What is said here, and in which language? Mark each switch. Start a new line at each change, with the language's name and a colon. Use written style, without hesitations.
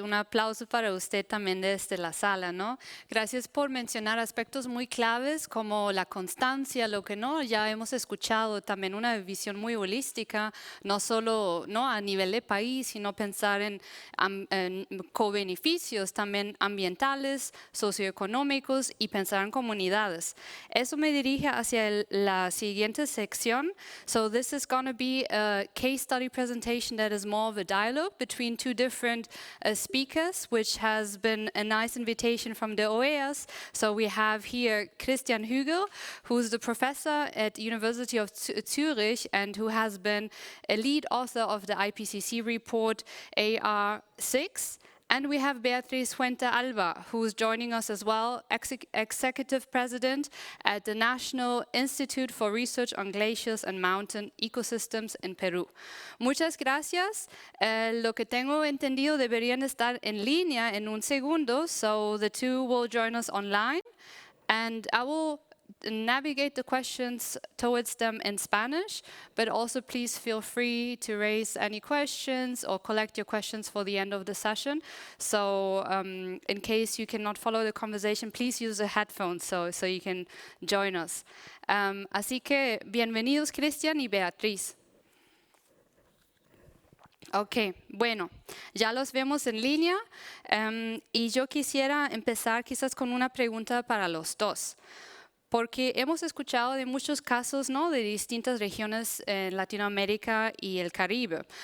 Spanish: Un aplauso para usted también desde la sala, ¿no? Gracias por mencionar aspectos muy claves como la constancia, lo que no ya hemos escuchado, también una visión muy holística, no solo ¿no? a nivel de país, sino pensar en co-beneficios también ambientales, socioeconómicos y pensar en comunidades. Eso me dirige hacia la siguiente sección.
English: So this is going to be a case study presentation that is more of a dialogue between 2 different speakers, which has been a nice invitation from the OEAS. So we have here Christian Hügel, who's the professor at University of Zurich and who has been a lead author of the IPCC report AR6. And we have Beatriz Fuente Alba, who's joining us as well, Executive President at the National Institute for Research on Glaciers and Mountain Ecosystems in Perú.
Spanish: Muchas gracias. Lo que tengo entendido deberían estar en línea en un segundo,
English: so the 2 will join us online. And I will navigate the questions towards them in Spanish, but also please feel free to raise any questions or collect your questions for the end of the session. So in case you cannot follow the conversation, please use a headphone so you can join us.
Spanish: Así que bienvenidos Christian y Beatriz. Ok, bueno, ya los vemos en línea y yo quisiera empezar quizás con una pregunta para los dos, porque hemos escuchado de muchos casos, ¿no?, de distintas regiones en Latinoamérica y el Caribe.